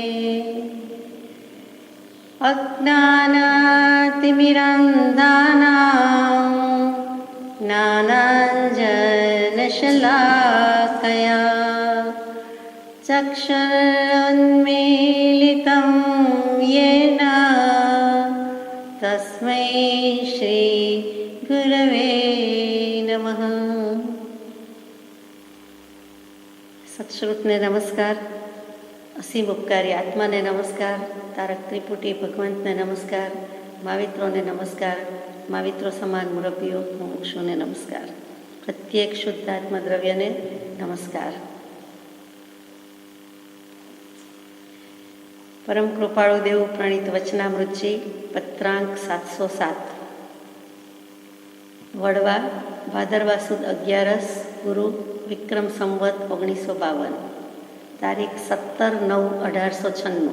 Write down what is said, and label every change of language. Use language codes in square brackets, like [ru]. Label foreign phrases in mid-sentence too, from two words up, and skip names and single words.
[sa] अज्ञानातिमिरन्धानां ज्ञानाञ्जनशलाकया चक्षुरुन्मीलितं येन तस्मै श्रीगुरवे नमः। [gu] સત્શ્રુતને નમસ્કાર, અસીમ ઉપકારી આત્માને નમસ્કાર, તારક ત્રિપુટી ભગવંતને નમસ્કાર, માવિત્રોને નમસ્કાર, माविત્રો સમાન મુરબ્બીઓ મુમુક્ષુને નમસ્કાર, પ્રત્યેક શુદ્ધ આત્મદ્રવ્યને નમસ્કાર। પરમ કૃપાળુ દેવ પ્રણીત વચનામૃતજી પત્રાંક 707 વડવા ભાદરવા સુદ 11 ગુરુ વિક્રમ સંવત 1952 તારીખ 17/9/1896।